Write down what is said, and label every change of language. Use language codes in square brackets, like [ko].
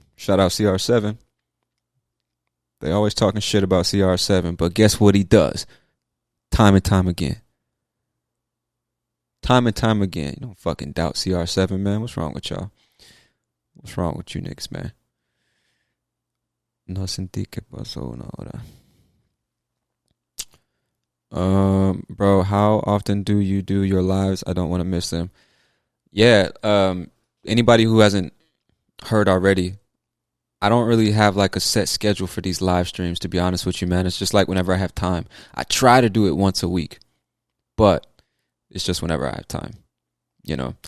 [en] Shout out CR7. They always talking shit about CR7, but guess what he does? Time and time again. Time and time again. You don't fucking doubt CR7, man. What's wrong with y'all? What's wrong with you niggas, man? [es] No sentí que pasó una hora. [en] Bro, how often do you do your lives? I don't want to miss them. Yeah, anybody who hasn't heard already, I don't really have like a set schedule for these live streams, to be honest with you, man. It's just like whenever I have time. I try to do it once a week, but it's just whenever I have time, you know.